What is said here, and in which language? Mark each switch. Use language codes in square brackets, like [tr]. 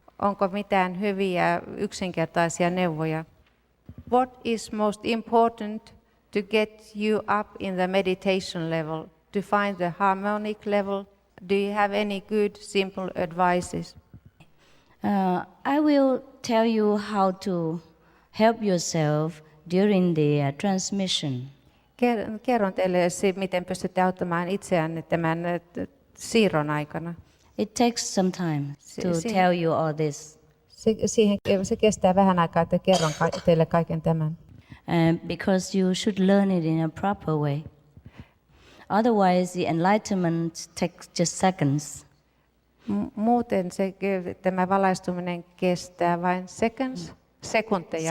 [fi] Onko mitään hyviä yksinkertaisia neuvoja? [en] What is most important to get you up in the meditation level, to find the harmonic level? Do you have any good simple advices? I will tell you how to help yourself during the transmission. [fi] Kerron teille, miten pystytte auttamaan itseänne tämän siirron aikana. [en] It takes some time to See. tell you all this. [fi] Se kestää vähän aikaa, että kerron teille kaiken tämän. [en] Because you should learn it in a proper way. Otherwise, the enlightenment takes just seconds. [fi] Muuten tämä valaistuminen kestää vain sekunteja.